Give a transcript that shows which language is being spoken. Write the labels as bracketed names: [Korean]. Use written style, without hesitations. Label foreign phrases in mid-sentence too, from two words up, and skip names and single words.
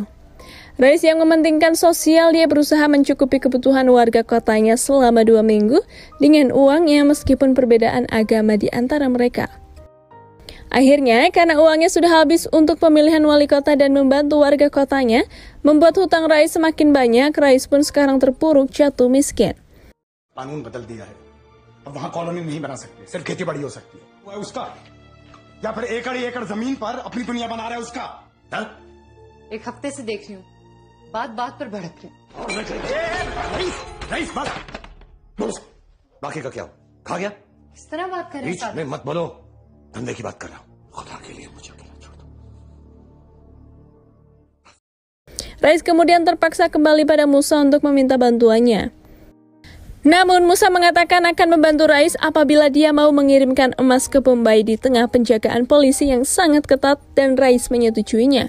[Indonesian] Rais yang mementingkan sosial, dia berusaha mencukupi kebutuhan warga kotanya selama 2 minggu dengan uangnya meskipun perbedaan agama di antara mereka. Akhirnya, karena uangnya sudah habis untuk pemilihan wali kota dan membantu warga kotanya, membuat hutang Rais semakin banyak. Rais pun sekarang terpuruk jatuh miskin. [Hindi] कानून बदल दिया है, अब वहाँ कॉलोनी नहीं बना सकते, सिर्फ खेती बाड़ी हो सकती है। वो है उसका, या फिर एकड़ ही एकड़ जमीन पर अपनी दुनिया बना रहा है उसका। एक हफ्ते से देख रही हूँ, बात बात पर भड़क रही। रईस बस, बाकी का क्या हो? खा गया? किस तरह बात कर रहे बीच हैं? में मत बोलो, धंधे की बात कर रहा हूँ। खुदा के लिए मुझे अकेला छोड़ दो। [Indonesian] Rais kemudian terpaksa kembali pada Musa untuk meminta bantuannya. Namun Musa mengatakan akan membantu Rais apabila dia mau mengirimkan emas ke Bombay di tengah penjagaan polisi yang sangat ketat dan Rais menyetujuinya.